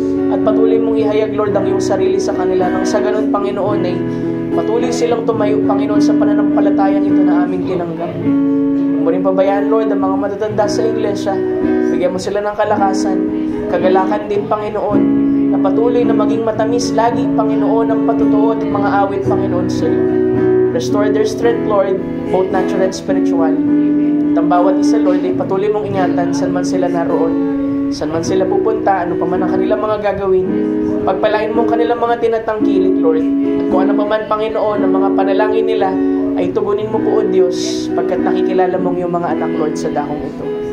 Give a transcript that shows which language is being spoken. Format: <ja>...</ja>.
<tl>At patuloy mong ihayag, Lord, ang iyong sarili sa kanila. Nang sa ganun, Panginoon, ay patuloy silang tumayo, Panginoon, sa pananampalatayang ito na aming tinanggap. Huwag mo rin pabayaan, Lord, ang mga matatanda sa iglesia. Bigyan mo sila ng kalakasan. Kagalakan din, Panginoon, na patuloy na maging matamis lagi, Panginoon, ang patutuo at mga awit, Panginoon, sa iyo.</tl> <en>Restore their strength, Lord, both natural and spiritual.</en> <tl>At ang bawat isa, Lord, ay patuloy mong ingatan saan man sila naroon, saan man sila pupunta, ano pa man ang kanilang mga gagawin. Pagpalain mo ang kanilang mga tinatangkilik, Lord. At kung ano pa man, Panginoon, ang mga panalangin nila, ay tugunin mo po, O Diyos, pagkat nakikilala mong iyong mga anak, Lord, sa dakong ito.</tl>